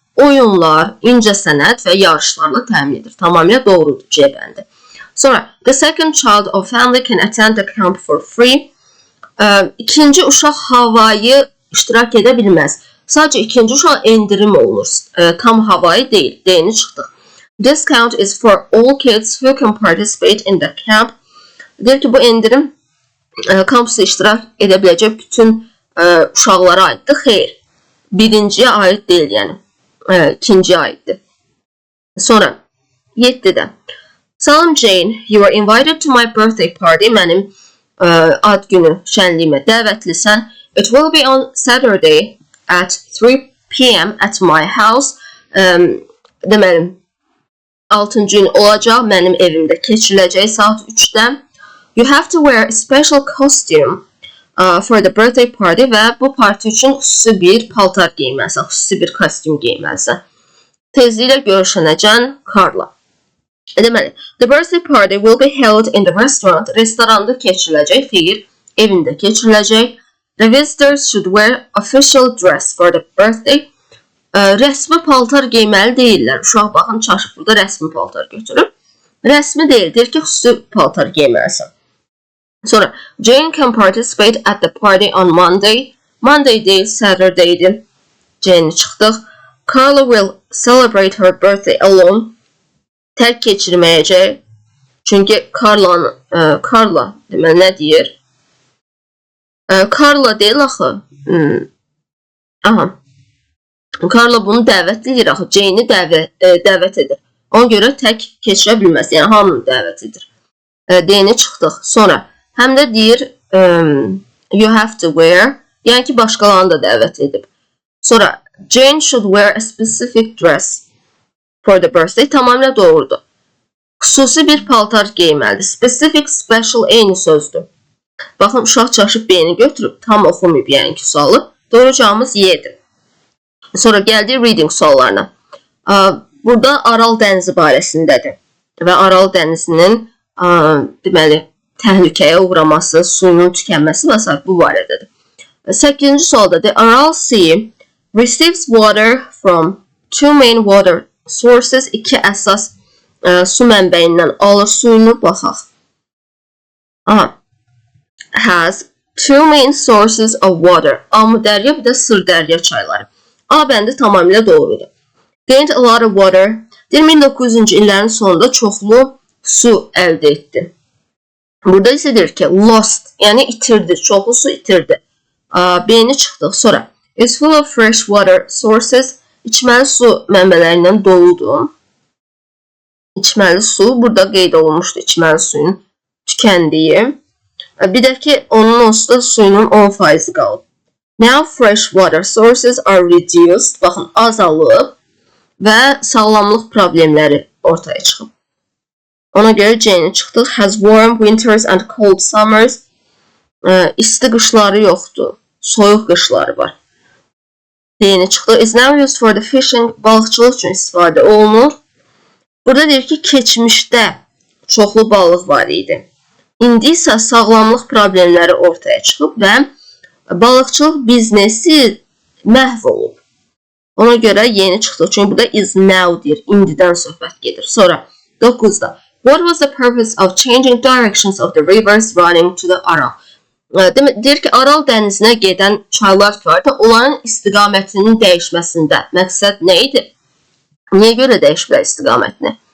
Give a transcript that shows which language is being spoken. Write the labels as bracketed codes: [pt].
[az] Oyunlar, incəsənət və yarışlarla təmin edir. Tamamilə doğrudur, C bəndi. [en] Sonra, the second child of family can attend the camp for free. [az] İkinci uşaq havayı iştirak edə bilməz. Sadəcə ikinci uşaq endirim olunur. Tam havayı deyil. D-ni çıxdıq. Discount is for all kids who can participate in the camp. Deyir ki, bu endirim kampusda iştirak edə biləcək bütün uşaqlara aiddir. Xeyr, birinciyə aid deyil, yəni. İkinciyə aiddir. Sonra, 7-də. [en] Salam Jane, you are invited to my birthday party. [az] Mənim ad günü şənliyimə dəvətlisən. [en] It will be on Saturday at 3 p.m. at my house. [az] deməli 6-cı gün olacaq, mənim evimdə keçiriləcək saat 3-də. [en] You have to wear a special costume for the birthday party [az] və bu parti üçün xüsusi bir paltar geyməlisən, xüsusi bir kostyum geyməlisən. Tezliklə görüşənəcən Karla. Deməli, [en] the birthday party will be held in the restaurant. [az] Restoranda keçiriləcək, xeyr, evində keçiriləcək. [en] The visitors should wear official dress for the birthday. [az] Rəsmi paltar geyməli deyirlər. Uşaq baxın, çaşıb burada rəsmi paltar götürüb. Rəsmi deyil, deyir ki, xüsusi paltar geyməlisən. [en] Sonra, Jane can participate at the party on Monday. [az] Monday deyil, Saturday'dir. Jane çıxdıq. [en] Carla will celebrate her birthday alone. [az] Tərk keçirməyəcək. Çünki Carla deməli nə deyir? Carla deyil axı. Aha. Carla bunu dəvət edir axı. Jane'i dəvət edir. Ona görə tək keçirə bilməz. Yəni hamını dəvət edir. Deyini çıxdıq. Sonra həm də deyir [en] you have to wear. [az] Yəni ki başqalarını da dəvət edib. [en] Sonra Jane should wear a specific dress for the birthday. [az] Tamamilə doğrudur. Xüsusi bir paltar geyməlidir. Specific, special eyni sözdür. Baxın, uşaq çaşıb beyni götürüb, tam oxumayıb yəni ki sualı. Doğru cavabımız Y-dir. Sonra gəldik reading suallarına. Burada Aral dənizi barəsindədir. Və Aral dənizinin deməli, təhlükəyə uğraması, suyunun tükənməsi və s. bu barədədir. [en] 8-ci sualda The Aral Sea receives water from two main water sources. [az] İki əsas su mənbəyindən alır suyunu, baxaq. [en] Has two main sources of water. [az] Amudərya, bir də Sırdərya çayları. A bəndi tamamilə doğrudur. [en] Gained a lot of water. [az] 1900-cü illərin sonunda çoxlu su əldə etdi. Burada isə deyir ki, lost, yəni itirdi, çoxlu su itirdi. B-ni çıxdıq. [en] Sonra, is full of fresh water sources. [az] İçməli su mənbələrindən doludur. İçməli su, burada qeyd olunmuşdu içməli suyun tükəndiyi. Bir də ki, onun onsuz da suyunun 10% qalıb. [en] Now fresh water sources are reduced. [az] Baxın, azalıb və sağlamlıq problemləri ortaya çıxıb. Ona görə Jane çıxdıq. [en] Has warm winters and cold summers. [az] İsti qışları yoxdur. Soyuq qışları var. Deyini çıxdıq. [en] Is now used for the fishing. [az] Balıqçılıq üçün istifadə olunur. Burada deyir ki, keçmişdə çoxlu balıq var idi. İndi isə sağlamlıq problemləri ortaya çıxıb və balıqçılıq biznesi məhv olub. Ona görə yeni çıxdıq. Çünki burada [en] is now [az] deyir. İndidən söhbət gedir. Sonra 9-da. [en] What was the purpose of changing directions of the rivers running to the Aral? [az] Deyir ki, Aral dənizinə gedən çaylar var da, onların istiqamətinin dəyişməsində məqsəd nə idi? Niyə görə dəyişiblər istiqamətini?